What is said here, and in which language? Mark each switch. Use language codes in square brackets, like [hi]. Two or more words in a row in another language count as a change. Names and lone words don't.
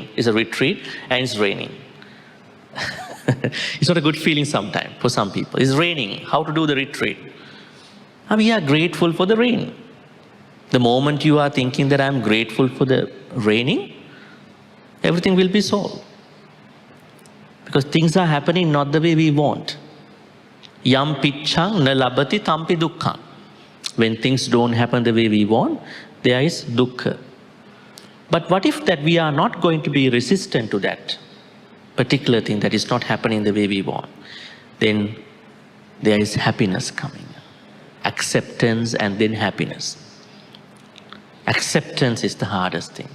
[en] It's a retreat and it's raining. It's not a good feeling sometimes for some people. It's raining. How to do the retreat? And we are grateful for the rain. The moment you are thinking that I'm grateful for the raining, everything will be solved. Because things are happening not the way we want. [pi] Yam pichang na labati tampi dukkhang. [en] When things don't happen the way we want, there is dukkha. But what if that we are not going to be resistant to that particular thing that is not happening the way we want? Then there is happiness coming. Acceptance and then happiness. Acceptance is the hardest thing.